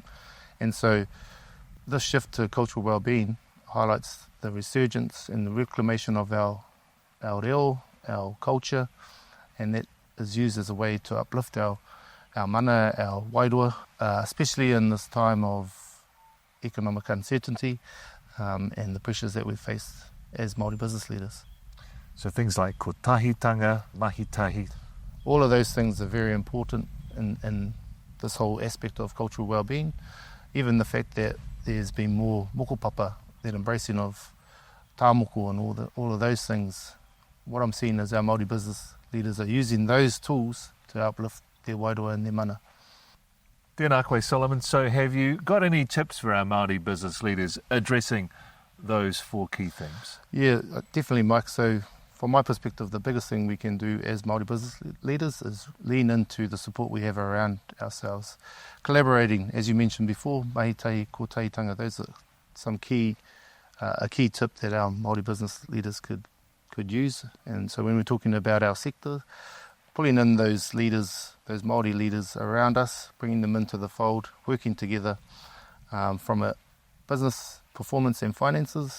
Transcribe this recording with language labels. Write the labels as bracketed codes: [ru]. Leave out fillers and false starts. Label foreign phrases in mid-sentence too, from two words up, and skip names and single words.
[en] And so this shift to cultural well-being highlights the resurgence and the reclamation of our reo, our culture, and that is used as a way to uplift our mana, our wairua, especially in this time of economic uncertainty and the pressures that we face as Māori business leaders. So things like [mi] kotahitanga, mahitahi. [en] All of those things are very important in this whole aspect of cultural well-being. Even the fact that there's been more mokopapa, that embracing of tāmoko and all of those things. What I'm seeing is our Māori business leaders are using those tools to uplift their wairua and their mana. [mi] Tēnā koe, Solomon. [en] So have you got any tips for our Māori business leaders addressing those four key themes? Yeah, definitely, Mike. So from my perspective, the biggest thing we can do as Māori business leaders is lean into the support we have around ourselves. Collaborating, as you mentioned before, [mi] mahitahi, kotahitanga, [en] those are some a key tip that our Māori business leaders could use. And so when we're talking about our sector, pulling in those leaders, those Māori leaders around us, bringing them into the fold, working together from a business performance and finances.